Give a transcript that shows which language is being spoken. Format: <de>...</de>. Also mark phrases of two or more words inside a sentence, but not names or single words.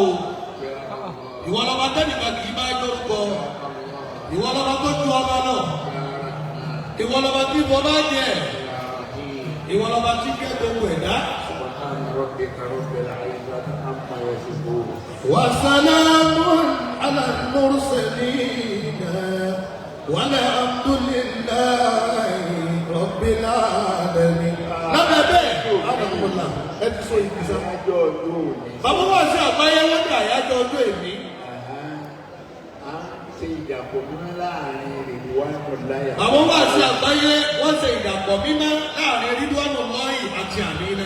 <yo>Ìwọ lọ́ba tẹ́nìkan kì í bá jórúkọ. Ìwọ lọ́ba tó ju ọba náà. Ìwọ lọ́ba tí ìwọ bá jẹ. Ìwọ lọ́ba tí kẹ́ gbogbo ẹ̀dá.</yo> <ar>وسلام على المرسلين والحمد لله رب العالمين.</ar> <yo>Lábẹ́ bẹ́ẹ̀, Adàmúlá, ẹ ti sọ ìgbésà. Bàbá wa ṣe àgbáyé wọ́n ní àyájọ́ ọjọ́ èmi. Ṣe ìdàpọ̀ mímọ́ láàrin Ridwanu Láyà. Bàbá wa ṣe àgbáyé wọ́n ṣe ìdàpọ̀ mímọ́ láàrin Ridwanu Láyì àti Àmínà.</yo>